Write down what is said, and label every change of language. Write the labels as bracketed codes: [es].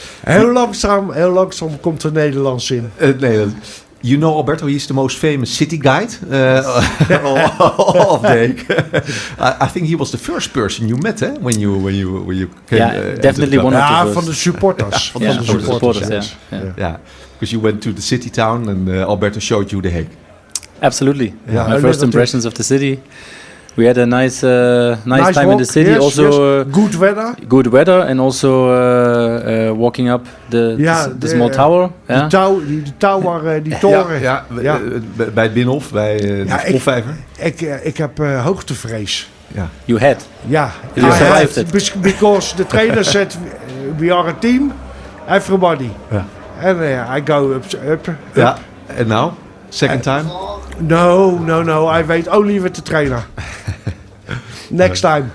[nl] Heel langzaam komt er Nederlands in. [en] You know Alberto, he's the most famous city guide of the I think he was the first person you met, when you came. Yeah, definitely one of the [nl] Ja, [en] first. [nl] van de supporters. Van de supporters, [en] yes. Yeah, because you went to the city town and Alberto showed you The Hague. Absolutely. Yeah. My first impressions of the city. We had a nice time in the city. Yes, also yes. Good weather. good weather, and also walking up the small tower. [nl] Die tower, die toren. Ja, bij het Binnenhof, bij de Hofvijver. Ik heb hoogtevrees. Ja. [en] You had. [nl] Ja, [en] You survived it. Because the trainer said we are a team, everybody. [nl] Ja. [en] And I go up. [nl] Ja, en [en] now? Second time? No, I wait only with the trainer. Next time.